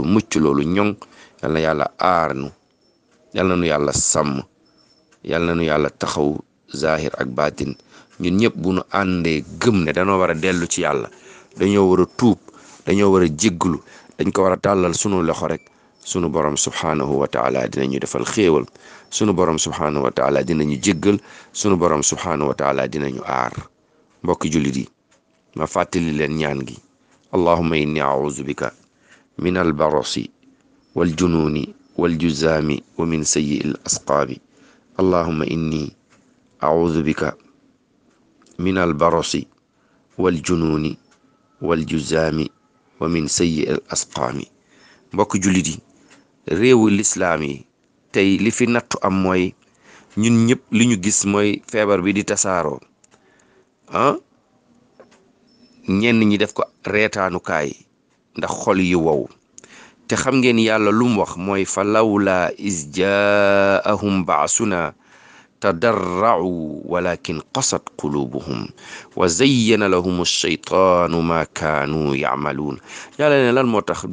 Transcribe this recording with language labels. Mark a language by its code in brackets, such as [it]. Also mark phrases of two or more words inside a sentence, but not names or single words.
[wo] mucc loolu ñoŋ yal na yàlla aar nu yal na nu yàlla sàmm yal na nu yàlla taxaw zahir ak baatin ñun ñëpp bu nu àndee gëm ne dañoo war a dellu ci yàlla dañoo war a tuub dañoo war a jégglu dañ ko war a tàllal sunu loxo rek sunu borom [ar] سبحانه وتعالى [wo] dinañu defal xéewal sunu borom [ar] سبحانه وتعالى [wo] dinañu jéggal sunu borom [ar] سبحانه وتعالى [wo] dinañu aar. mbokki jullit yi ma fàttali leen ñaan gi [ar] اللهم إني أعوذ بك من البرص والجنون والجذام ومن سيئ الأسقام اللهم إني أعوذ بك من البرص والجنون والجذام ومن سيئ الأسقام. [wo] mbokk jullit yi réewu lislaam yi tey li fi nattu am mooy ñun ñëpp li ñu gis mooy feebar bi di tasaaroo ñenn ñi def ko reetaanukaay ndax xol yi wow te xam ngeen yàlla lu mu wax mooy [ar] فلولا إذ جاءهم بأسنا تضرعوا ولكن قست قلوبهم وزين لهم الشيطان ما كانوا يعملون [wo] yàlla ne lan moo tax